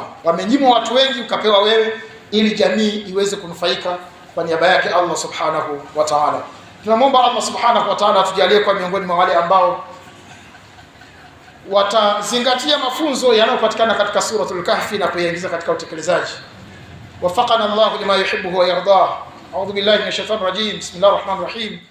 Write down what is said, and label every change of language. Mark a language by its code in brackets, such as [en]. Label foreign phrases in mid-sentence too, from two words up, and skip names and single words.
[sw] Wamenyimwa watu wengi, ukapewa wewe, ili jamii iweze kunufaika kwa niaba yake Allah [ar] Subhanahu wa Ta'ala. [sw] Tunamwomba Allah [ar] Subhanahu wa Ta'ala [sw] atujalie kwa miongoni mwa wale ambao watazingatia mafunzo yanayopatikana katika suratul Kahfi na kuyaingiza katika utekelezaji. [ar] وفقنا الله لما يحب ويرضى. أعوذ بالله من الشيطان الرجيم. بسم الله الرحمن الرحيم.